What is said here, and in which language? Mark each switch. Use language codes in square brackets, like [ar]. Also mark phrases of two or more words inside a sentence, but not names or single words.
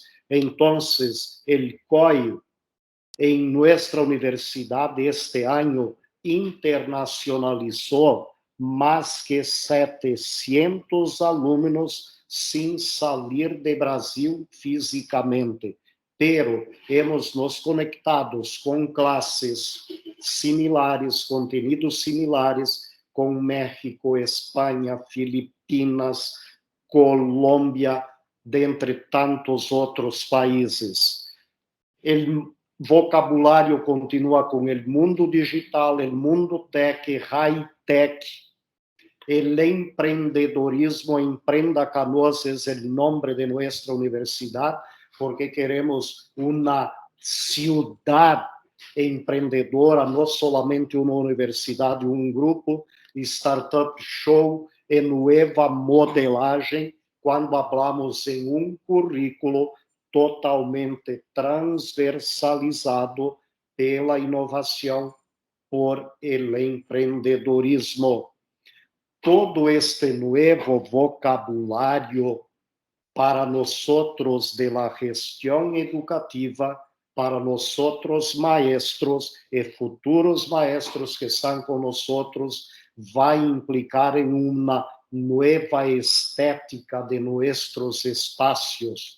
[es] Entonces, el COI en nuestra universidad este año internacionalizó más que 700 alumnos sin salir de Brasil físicamente, pero hemos nos conectados com clases similares, contenidos similares com México, Espanha, Filipinas, Colômbia, [pt] dentre tantos outros países. O vocabulário continua com o mundo digital, o mundo tech, high-tech. [es] El empreendedorismo, Emprenda Canoas, es el nombre de nuestra universidad, porque queremos una ciudad empreendedora, no solamente una universidad, un grupo, Startup Show e nueva modelagem, quando hablamos [pt] em um currículo totalmente transversalizado pela inovação, [es] por el empreendedorismo. Todo este nuevo vocabulario para nosotros de la gestión educativa, para nosotros maestros y futuros maestros que están con nosotros, va a implicar en una nueva estética de nuestros espacios.